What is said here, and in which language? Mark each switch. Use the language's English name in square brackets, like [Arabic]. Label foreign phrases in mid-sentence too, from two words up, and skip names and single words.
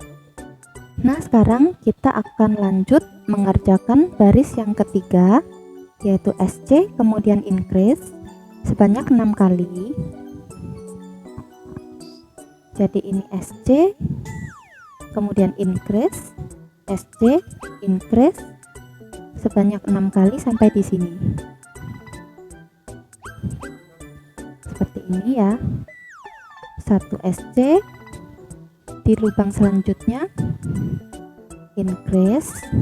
[Indonesian] Nah, sekarang kita akan lanjut mengerjakan baris yang ketiga, yaitu SC kemudian increase sebanyak 6 kali. Jadi ini SC kemudian increase, [English] SC increase [Indonesian] sebanyak 6 kali sampai di sini. Seperti ini ya. 1 SC, di lubang selanjutnya increase,